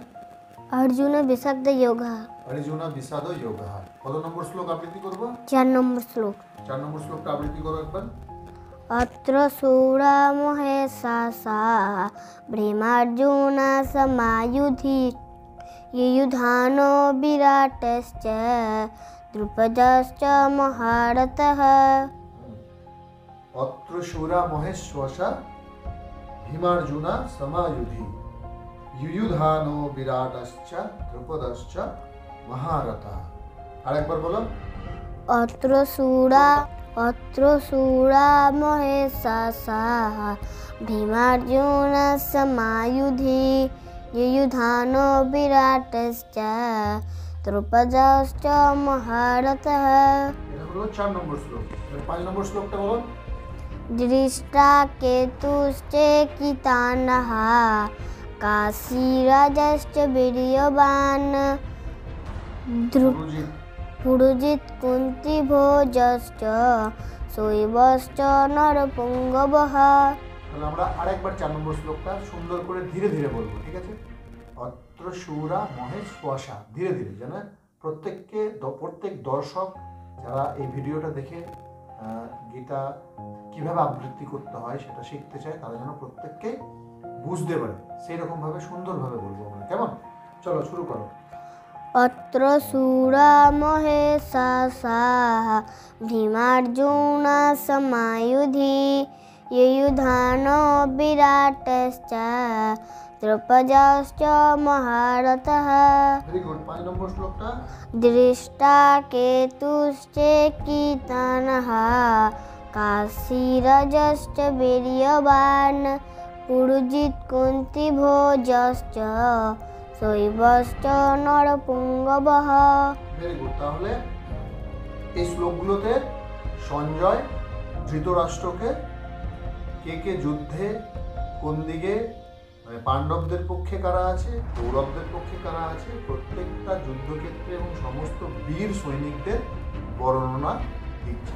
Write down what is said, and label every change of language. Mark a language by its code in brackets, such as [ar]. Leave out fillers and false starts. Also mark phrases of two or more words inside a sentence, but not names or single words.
[sa] অর্জুন বিষাদ যোগः। অর্জুন বিষাদ যোগः। [bn] কত নম্বর শ্লোক আবৃত্তি করব? 4 নম্বর শ্লোক। 4 নম্বর শ্লোকটা আবৃত্তি করো একবার। [sa] অত্র শূরা মহেশাসা ভীমার্জুন সমায়ুধি युयुधानो विराटश्च द्रुपदश्च महारथः। अत्र शूरा महेश्वसा भीमार्जुना समायुधि युयुधानो विराटश्च द्रुपदश्च महारथः। [bn] আরেকবার বলো। [sa] अत्र शूरा महेशसा भीमार्जुन समायुधि युयुधानो विराटश्च द्रुपदश्च महारथः। [bn] এটা হলো 4 নম্বর শ্লোক। 5 নম্বর শ্লোকটা বলো। [sa] दृष्टाकेतुश्चेकितानः काशीराजश्च वीर्यवान् पुरुजित् कुन्तीभोजश्च शैवश्च नरपुङ्गवः। [bn] তাহলে আমরা আরেকবার 4 নম্বর শ্লোকটা সুন্দর করে ধীরে ধীরে বলবো, ঠিক আছে? [sa] অত্র শূরা মহেশ্বসা, [bn] ধীরে ধীরে, যেন প্রত্যেক দর্শক যারা এই ভিডিওটা দেখে গীতা কিভাবে আবৃত্তি করতে হয় সেটা শিখতে চায়, তারা যেন প্রত্যেককে বুঝতে পারে সেই রকম ভাবে সুন্দরভাবে বলবো আমরা, কেমন? চলো শুরু করো। [sa] অত্র শূরা মহেশাসা ভীমার্জুন সমায়ুধি युयुधानो विराटश्च द्रुपदश्च महारथः। [en] very good. [bn] 5 নম্বর শ্লোকটা। [sa] दृष्टाकेतुश्चेकितानः काशीराजश्च वीर्यवान् पुरुजित् कुन्तीभोजश्च शैवश्च नरपुङ्गवः। [en] very good. [bn] তাহলে এই শ্লোকগুলোতে সঞ্জয় ধৃতরাষ্ট্রকে কে যুদ্ধে কোন দিকে, মানে পাণ্ডবদের পক্ষে কারা আছে, কৌরবদের পক্ষে কারা আছে, প্রত্যেকটা যুদ্ধক্ষেত্রে এবং সমস্ত বীর সৈনিকদের বর্ণনা দিচ্ছেন।